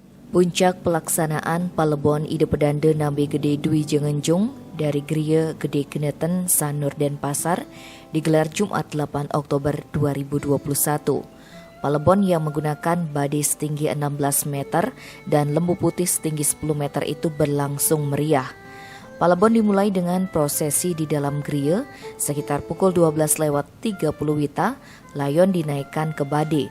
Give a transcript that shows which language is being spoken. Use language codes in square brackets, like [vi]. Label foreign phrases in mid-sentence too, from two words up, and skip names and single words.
[id] Puncak pelaksanaan Palebon Ide Pedanda Nambe Gede Dwi Jengenjung dari Geria Gede Keneten Sanur Denpasar digelar Jumat 8 Oktober 2021. Palebon yang menggunakan badai setinggi 16 meter dan lembu putih setinggi 10 meter itu berlangsung meriah. Palebon dimulai dengan prosesi di dalam geria sekitar pukul 12:30 WITA, layon dinaikkan ke badai.